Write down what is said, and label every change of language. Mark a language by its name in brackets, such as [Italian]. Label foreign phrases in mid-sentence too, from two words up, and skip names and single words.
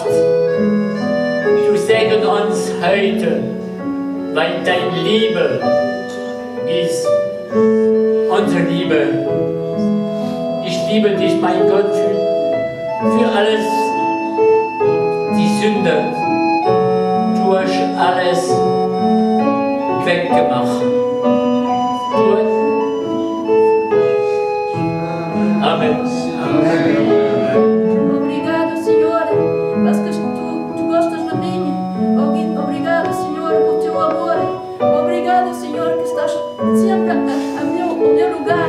[German] Du segne uns heute, weil deine Liebe ist unsere Liebe. Ich liebe dich, mein Gott, für alles, die Sünde. Du hast alles weggemacht. Amen. [Portuguese] Obrigado, Senhor, porque tu gostas de mim. Obrigado, Senhor, por teu amor. Obrigado, Senhor, que estás sempre ao meu lugar.